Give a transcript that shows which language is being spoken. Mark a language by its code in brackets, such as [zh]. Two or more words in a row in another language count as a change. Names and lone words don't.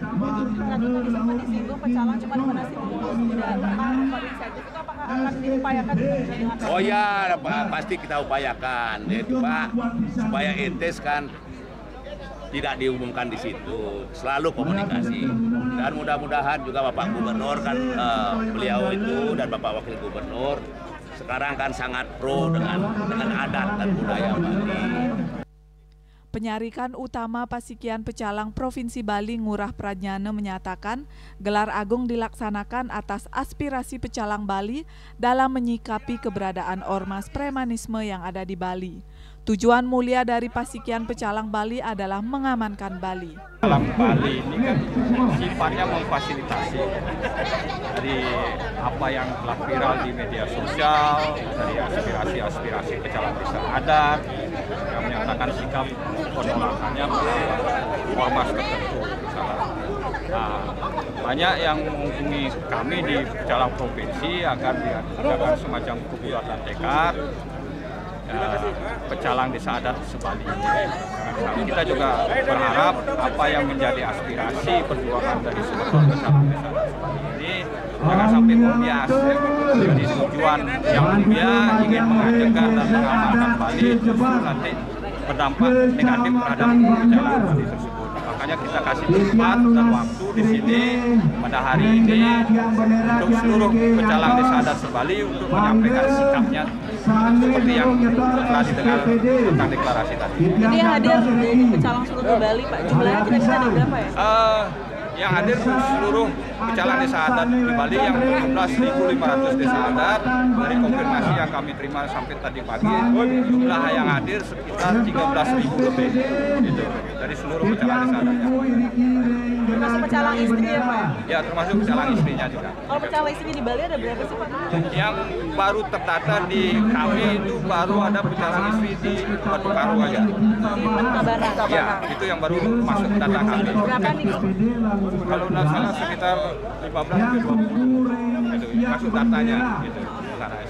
[id] Oh ya, pasti kita upayakan, yaitu Pak, supaya entes kan tidak diumumkan di situ, selalu komunikasi. Dan mudah-mudahan juga Bapak Gubernur kan beliau itu dan Bapak Wakil Gubernur sekarang kan sangat pro dengan adat dan budaya Bali. Penyarikan Utama Pasikian Pecalang Provinsi Bali Ngurah Pradjana menyatakan gelar agung dilaksanakan atas aspirasi pecalang Bali dalam menyikapi keberadaan ormas premanisme yang ada di Bali. Tujuan mulia dari Pasikian Pecalang Bali adalah mengamankan Bali. Pecalang Bali ini kan sifatnya memfasilitasi dari apa yang telah viral di media sosial, dari aspirasi-aspirasi pecalang desa adat yang menyatakan sikap penolakannya pada ormas tertentu. Nah, banyak yang menghubungi kami di Pecalang Provinsi agar diadakan semacam kebulatan tekad pecalang desa adat sebali. Kita juga berharap apa yang menjadi aspirasi perjuangan dari seluruh pecalang desa adat sebali ini jangan sampai membias. Jadi tujuan yang mulia ingin mengajarkan dan mengamalkan Bali justru nanti berdampak negatif terhadap pecalang Bali tersebut. Makanya kita kasih tempat dan waktu di sini pada hari ini untuk seluruh pecalang desa adat sebali untuk menyampaikan sikapnya seperti yang telah didengar tentang deklarasi tadi. Ini yang hadir dari pecalang seluruh Bali, Pak, jumlahnya kira-kira ada berapa ya? Yang hadir seluruh pecalang desa adat di Bali yang jumlah 1.500 desa adat. Dari konfirmasi yang kami terima sampai tadi pagi, jumlah yang hadir sekitar 13.000 lebih gitu, dari seluruh pecalang desa adat. Termasuk pecalang istri ya, Pak? Ya, termasuk pecalang istrinya juga. Kalau pecalang istrinya di Bali ada berapa sih, Pak? Yang baru terdata di kami itu baru ada pecalang istri di Batu Karu aja. Ya, itu yang baru masuk data kami. Berapa nih? Kalau nggak salah sekitar 15-20 itu masuk datanya gitu.